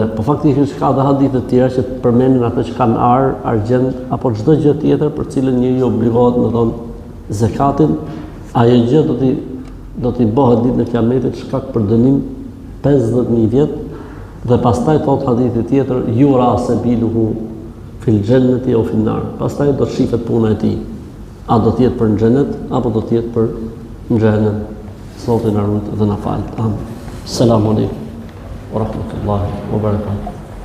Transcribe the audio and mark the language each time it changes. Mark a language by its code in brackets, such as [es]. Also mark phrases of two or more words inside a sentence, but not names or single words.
[sq] Po faktikisht ka edhe hadithe të tjera që përmendin ata që kanë ar, argjend apo çdo gjë tjetër për cilën njeriu obligohet me dhënë zakatin, ajo gjë do t'i bëhet ditën e Kiametit shkak për dënim 50.000 vjet dhe pastaj thot hadithi tjetër [ar] يرى سبيله في الجنة أو في النار. [sq] Pastaj do të shifet puna e tij. A do të jetë për në xhenet apo do të jetë për në xhenem. Zoti na rujt dhe na fal. Amin. [ar] السلام عليكم ورحمة الله وبركاته.